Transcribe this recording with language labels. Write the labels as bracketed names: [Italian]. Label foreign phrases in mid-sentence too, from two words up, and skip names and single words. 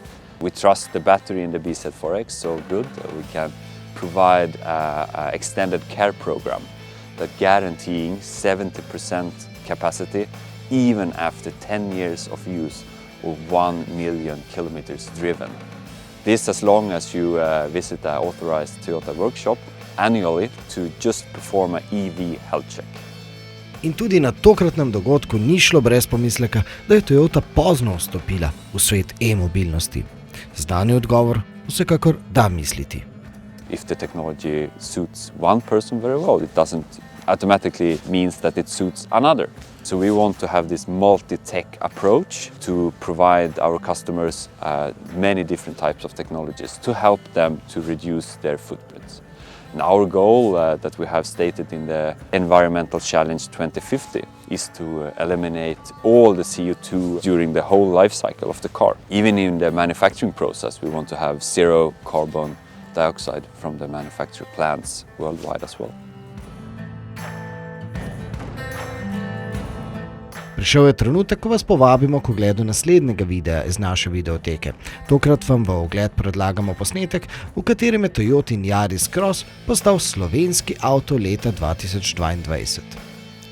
[English] We trust the battery in the BZ4X so good that we can provide an extended care program that guaranteeing 70% capacity even after 10 years of use or 1 million kilometers driven. This as long as you visit an authorized Toyota workshop annually to just perform an EV health check. [Slovenian] In tudi na tokratnem dogodku ni šlo brez pomisleka, da je Toyota pozno vstopila v svet e-mobilnosti. Znani odgovor vsekakor da misliti. [English] If the technology suits one person very well, it doesn't automatically means that it suits another. So we want to have this multi-tech approach to provide our customers many different types of technologies to help them to reduce their footprints. And our goal that we have stated in the Environmental Challenge 2050 is to eliminate all the CO2 during the whole life cycle of the car. Even in the manufacturing process, we want to have zero carbon dioxide from the manufacturing plants worldwide as well. [Slovenian] Prišel je trenutek, ko vas povabimo k ogledu naslednjega videa iz naše videoteke. Tokrat vam v ogled predlagamo posnetek, v katerem je Toyotin Yaris Cross postal slovenski avto leta 2022.